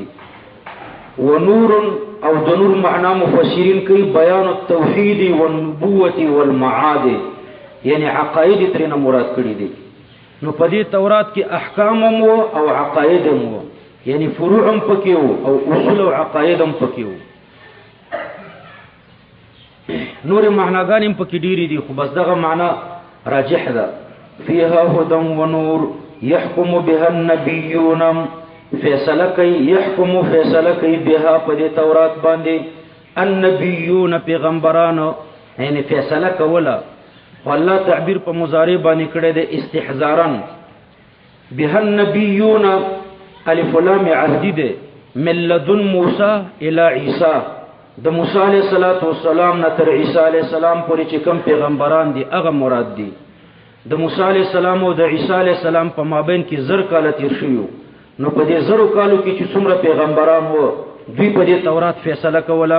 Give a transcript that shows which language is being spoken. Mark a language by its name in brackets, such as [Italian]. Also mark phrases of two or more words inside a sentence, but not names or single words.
[Pashto] و نور او د نور معنا مفسرین کوي [Arabic] بیان التوحید والنبوة والمعاد [Pashto] یعنی عقاید ترنه مراد کړي دي. نو په دې تورات کې احکام مو او عقاید مو یعنی فروع هم پکې او اصول او عقاید هم پکې وو. نور معناګان هم پکې ډېری دي خو بس دغه معنا راجح ده. [Arabic] فيها هدى ونور يحكم بها النبيون [Pashto] فیصله کوي يحكم فیصله کوي بها په دې تورات باندې النبيون پیغمبرانو یعنی فیصله کوله. والله تعبیر په مضارع باندې کړی دی استحزارا. [Arabic] بها النبيون الف لام عهدی [Pashto] ده [Arabic] من لدن موسی الى عیسی [Pashto] د موسی [Arabic] علیہ السلام [Pashto] نه تر عیسی [Arabic] علیہ السلام [Pashto] پورې چې کوم پیغمبران دي هغه مراد دي. د موسی [Arabic] علیہ السلام [Pashto] او د عیسی [Arabic] علیہ السلام [Pashto] په مابین کې زر کاله تیر شوی. نو په دې زرو کالو کې چې څومره پیغمبران وو دوی په دې تورات فیصله کوله.